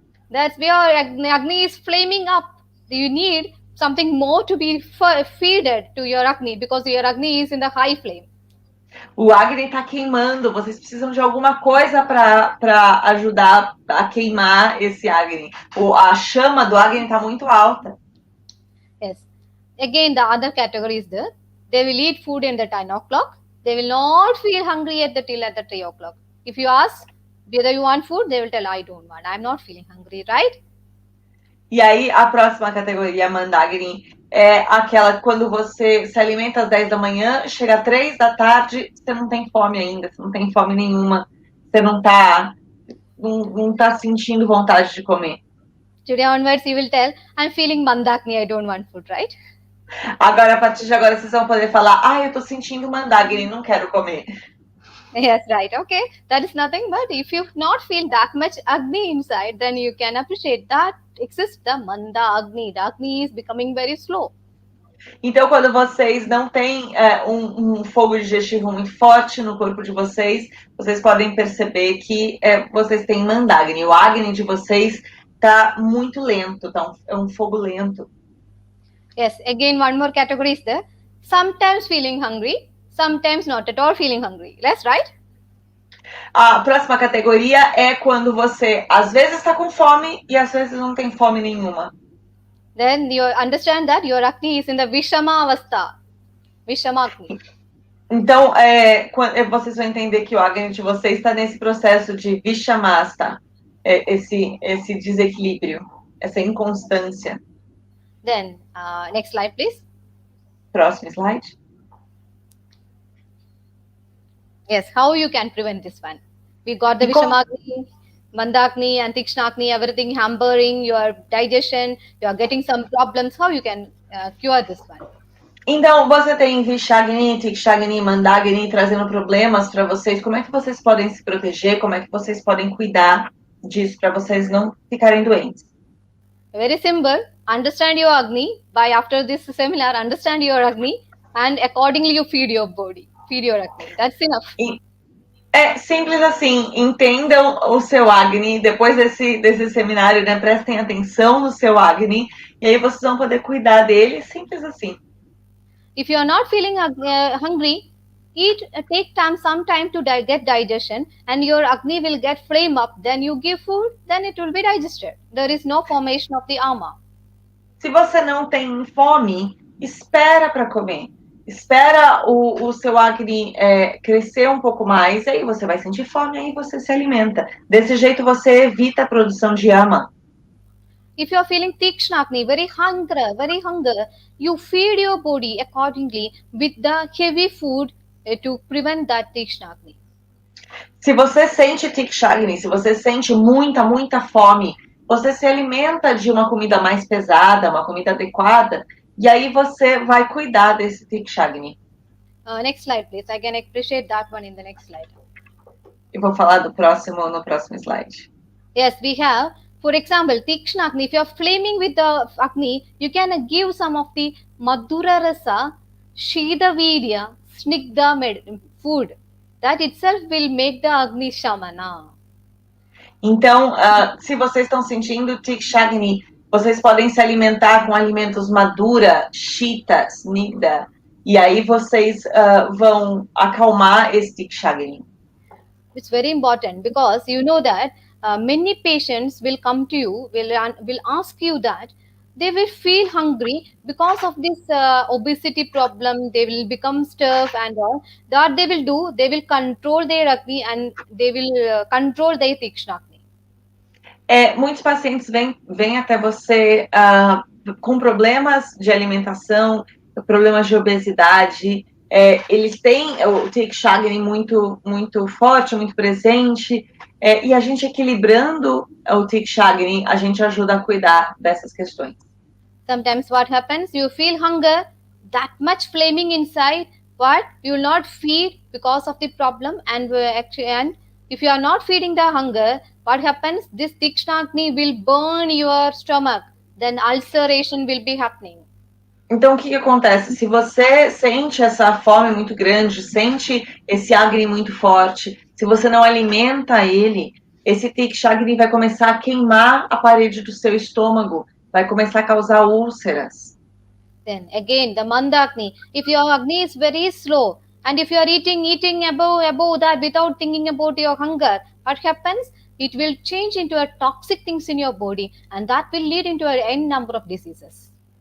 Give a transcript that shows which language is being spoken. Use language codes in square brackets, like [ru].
[en] That's where Agni is flaming up. You need something more to be fed to your Agni because your Agni is in the high flame. [pt] O Agni está queimando. Vocês precisam de alguma coisa para ajudar a queimar esse Agni. A chama do Agni está muito alta. [en] Yes. Again, the other category is there. They will eat food in the 10 o'clock. They will not feel hungry till at the 3 o'clock. If you ask whether you want food, they will tell, I don't want. I'm not feeling hungry, right? [pt] E aí, a próxima categoria, Mandagni, é aquela quando você se alimenta às 10 da manhã, chega às 3 da tarde, você não tem fome ainda, você não tem fome nenhuma, você não tá sentindo vontade de comer. [en] Today onwards, you will tell, I'm feeling Mandagni, I don't want food, right? [pt] Agora, a partir de agora, vocês vão poder falar, eu tô sentindo Mandagni, não quero comer. [en] Yes, right. Okay. That is nothing but if you not feel that much Agni inside, then you can appreciate that exists the Manda Agni. The Agni is becoming very slow. [pt] Então, quando vocês não têm um fogo digestivo muito forte no corpo de vocês podem perceber que vocês têm Mandagni. O Agni de vocês está muito lento, é um fogo lento. [en] Yes, again, one more category is there. Sometimes feeling hungry, sometimes not at all feeling hungry. That's right? [pt] A próxima categoria é quando você às vezes está com fome e às vezes não tem fome nenhuma. [en] Then you understand that your Agni is in the Vishama Avastha. Vishama Agni. [pt] Então, vocês vão entender que o Agni de vocês está nesse processo de Vishamasta, esse desequilíbrio, essa inconstância. [en] Then, next slide, please. [pt] Próximo slide. [en] Yes, how you can prevent this one? We got the Vishamagni, Mandagni and Tikshnagni, everything hampering your digestion, you are getting some problems. How you can cure this one? [pt] Então, você tem Vishagni, Tikshagni, Mandagni trazendo problemas para vocês. Como é que vocês podem se proteger? Como é que vocês podem cuidar disso para vocês não ficarem doentes? [en] Very simple. Understand your Agni. By after this seminar, understand your Agni and accordingly you feed your body. Feed your Agni. That's enough. [pt] É simples assim. Entendam o seu Agni. Depois desse seminário, né? Prestem atenção no seu Agni. E aí vocês vão poder cuidar dele. Simples assim. [en] If you are not feeling hungry, take some time to get digestion and your Agni will get flame up. Then you give food, then it will be digested. There is no formation of the ama. [pt] Se você não tem fome, espera para comer. Espera o seu Agni crescer um pouco mais, e aí você vai sentir fome, aí você se alimenta. Desse jeito você evita a produção de ama. [en] If you are feeling Tikshnagni, very hunger, you feed your body accordingly with the heavy food to prevent that Tikshnagni. [pt] Se você sente Tikshagni, se você sente muita fome, você se alimenta de uma comida mais pesada, uma comida adequada, e aí você vai cuidar desse Tikshagni. [en] Next slide, please. I can appreciate that one in the next slide. [pt] Eu vou falar no próximo slide. [en] Yes, we have, for example, Tikshnagni. If you are flaming with the Agni, you can give some of the Madhura Rasa, Shida Virya, Snigdha food. That itself will make the Agni Shamana. [pt] Então, se vocês estão sentindo Tikshagni, vocês podem se alimentar com alimentos madura, shita, snigdha, e aí vocês vão acalmar esse Tikshagni. [en] It's very important because you know that many patients will come to you, will ask you that they will feel hungry because of this obesity problem. They will become stiff and all. That they will do, they will control their Agni and they will control their Tikshnagni. [pt] Muitos pacientes vêm até você com problemas de alimentação, problemas de obesidade. Eles têm o Tikshagni muito forte, muito presente. E a gente equilibrando o Tikshagni, a gente ajuda a cuidar dessas questões. [en] Sometimes what happens, you feel hunger, that much flaming inside, but you will not feed because of the problem. And if you are not feeding the hunger, what happens? This Tikshnagni will burn your stomach. Then ulceration will be happening. [pt] Então, o que acontece? Se você sente essa fome muito grande, sente esse Agni muito forte, se você não alimenta ele, esse Tikshagni vai começar a queimar a parede do seu estômago, vai começar a causar úlceras. [en] Then again, the Mandagni. If your Agni is very slow, and if you are eating above that without thinking about your hunger, what happens? It will change into a toxic things in your body, and that will lead into an n number of diseases.